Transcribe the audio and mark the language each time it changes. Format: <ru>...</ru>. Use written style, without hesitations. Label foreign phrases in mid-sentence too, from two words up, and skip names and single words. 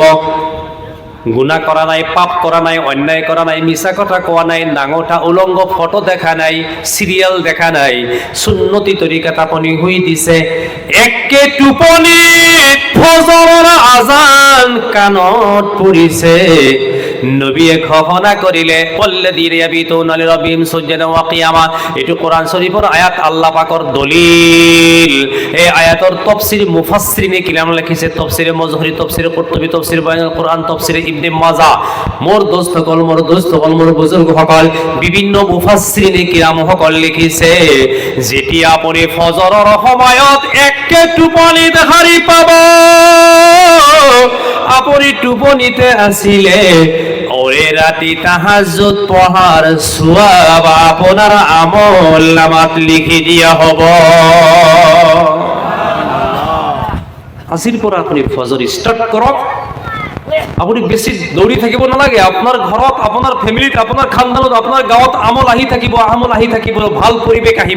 <as>গুণা কৰা নাই, পাপ কৰা নাই, অন্যায় কৰা নাই, মিছা কথা কোৱা নাই, নাঙঠা উলংগ ফটো দেখা নাই, সিরিয়াল দেখা নাই, সুন্নতি তরিকাত আপুনি শুই দিছে। একে টোপনিত ফজৰৰ আজান কাণত পৰিছে। নবীয়ে ঘোষণা কৰিলে</as> <ar>والذين يبيتون لربهم سجدا وقياما.</ar> <as>এটো কোরআন শরীফৰ আয়াত, আল্লাহ পাকৰ দলিল। এই আয়াতৰ তাফসীর মুফাসসিরিনে কিরাম লিখিছে, তাফসীরে মজহরি, তাফসীরে কুরতুবী, তাফসীর বায়ানুল কুরআন, তাফসীরে ইবনে মাজাহ। মোর দোস্তসকল, মোর বুজুর্গসকল, বিভিন্ন মুফাসসিরিনে কিরাম সকল লিখিছে, যেতিয়া আপুনি ফজৰৰ সময়ত একে টোপনিত হাৰি পাব, আপুনি টোপনিতে আছিলে, ওরে রাতি তাহাজ্জুদ পঢ়াৰ সওয়াব আপোনাৰ আমল নামাত লিখি দিয়া হ'ব। আজিৰ পৰা আপুনি ফজৰ ষ্টাৰ্ট কৰক। আপুনি বেছি দৌৰি থাকিব নালাগে। আপোনাৰ ঘৰত, আপোনাৰ ফেমিলিত, আপোনাৰ খানদানত, আপোনাৰ গাঁৱত আমল আহি থাকিব, ভাল পৰিৱেশ আহিব।</as>